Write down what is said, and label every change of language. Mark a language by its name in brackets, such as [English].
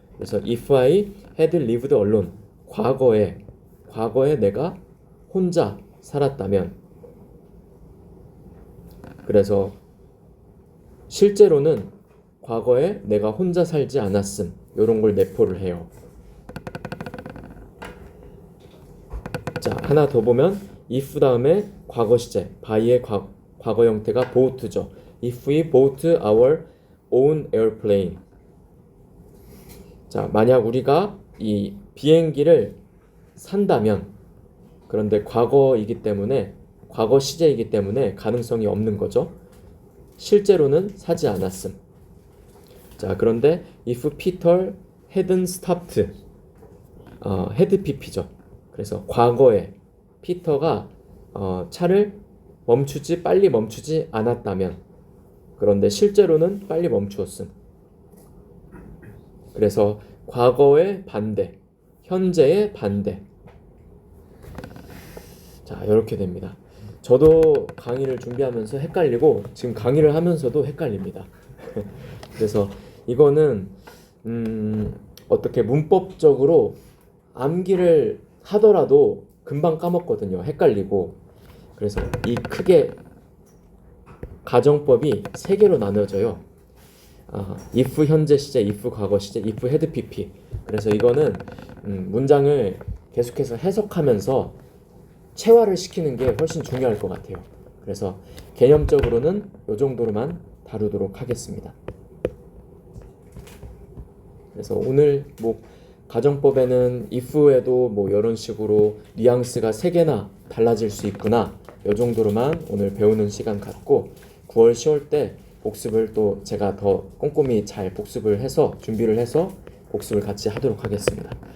[Korean] 그래서 [English] if I had lived alone, [Korean] 과거에 내가 혼자 살았다면, 그래서 실제로는 과거에 내가 혼자 살지 않았음, 이런 걸 내포를 해요. 자, 하나 더 보면 if 다음에 과거 시제, by의 과거 형태가 bought죠. [English] If we bought our own airplane. [Korean] 자, 만약 우리가 이 비행기를 산다면, 그런데 과거이기 때문에, 과거 시제이기 때문에 가능성이 없는 거죠. 실제로는 사지 않았음. 자, 그런데 [English] if Peter hadn't stopped, [Korean] had pp죠. 그래서 과거에 피터가 차를 빨리 멈추지 않았다면, 그런데 실제로는 빨리 멈추었음. 그래서 과거의 반대, 현재의 반대. 자, 이렇게 됩니다. 저도 강의를 준비하면서 헷갈리고 지금 강의를 하면서도 헷갈립니다. 그래서 이거는 어떻게 문법적으로 암기를 하더라도 금방 까먹거든요. 헷갈리고. 그래서 이 크게 가정법이 3개로 나눠져요. if 현재 시제, if 과거 시제, if had pp. 그래서 이거는 문장을 계속해서 해석하면서 체화를 시키는 게 훨씬 중요할 것 같아요. 그래서 개념적으로는 이 정도로만 다루도록 하겠습니다. 그래서 오늘 가정법에는 if에도 이런 식으로 뉘앙스가 3개나 달라질 수 있구나, 이 정도로만 오늘 배우는 시간 갖고, 9월 10월 때 복습을 또 제가 더 꼼꼼히 잘 복습을 해서 준비를 해서 복습을 같이 하도록 하겠습니다.